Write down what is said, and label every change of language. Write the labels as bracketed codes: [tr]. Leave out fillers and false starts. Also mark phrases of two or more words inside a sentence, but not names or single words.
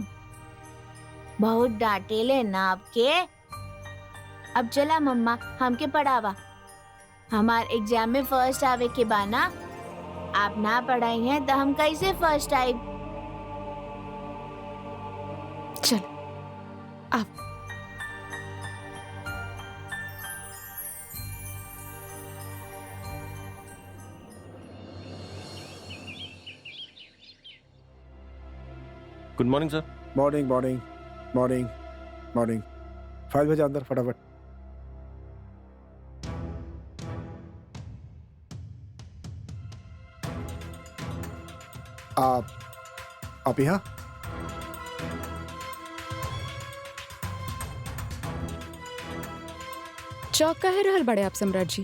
[bho] बहुत डांटे ले ना आपके। अब चला मम्मा, हमके पढ़ावा, हमार एग्जाम में फर्स्ट आवे के बाना। आप ना पढ़ाई हैं तो हम कैसे फर्स्ट आए? चल आप। [en] Good morning sir. morning morning morning morning. [bho] फाइल भेजा अंदर फटाफट। आप यहाँ? चौक काहे रहल बड़े आप सम्राट जी?